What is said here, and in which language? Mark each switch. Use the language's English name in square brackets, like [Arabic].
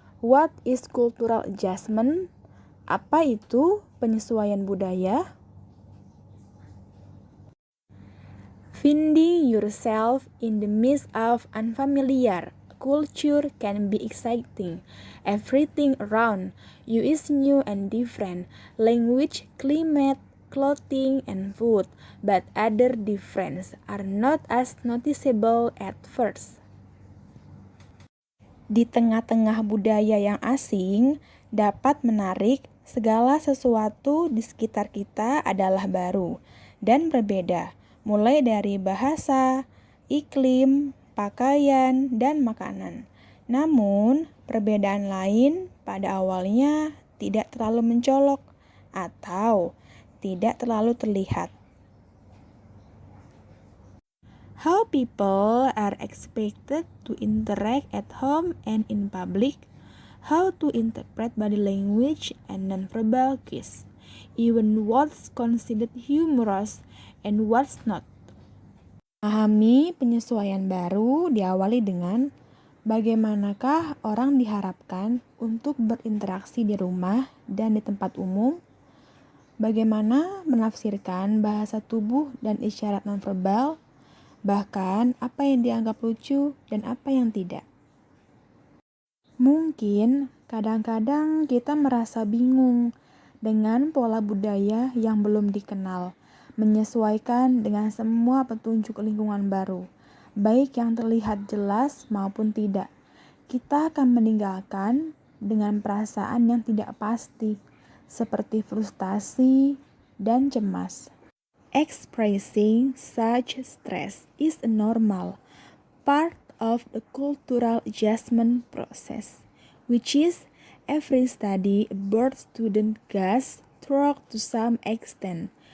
[English] What is cultural adjustment? [Indonesian] Apa itu penyesuaian budaya? [English] Finding yourself in the midst of unfamiliar culture can be exciting. Everything around you is new and different. Language, climate, clothing, and food, but other differences are not as noticeable at first. [Indonesian] Di tengah-tengah budaya yang asing dapat menarik, segala sesuatu di sekitar kita adalah baru dan berbeda, mulai dari bahasa, iklim, pakaian, dan makanan. Namun, perbedaan lain pada awalnya tidak terlalu mencolok atau tidak terlalu terlihat. [English] How people are expected to interact at home and in public, how to interpret body language and nonverbal cues, even what's considered humorous and what's not. [Indonesian] Memahami penyesuaian baru diawali dengan bagaimanakah orang diharapkan untuk berinteraksi di rumah dan di tempat umum, bagaimana menafsirkan bahasa tubuh dan isyarat nonverbal, bahkan apa yang dianggap lucu dan apa yang tidak. Mungkin kadang-kadang kita merasa bingung dengan pola budaya yang belum dikenal, menyesuaikan dengan semua petunjuk lingkungan baru, baik yang terlihat jelas maupun tidak. Kita akan meninggalkan dengan perasaan yang tidak pasti, seperti frustasi dan cemas. [English] Expressing such stress is a normal part of the cultural adjustment process, which is every study abroad student goes through to some extent.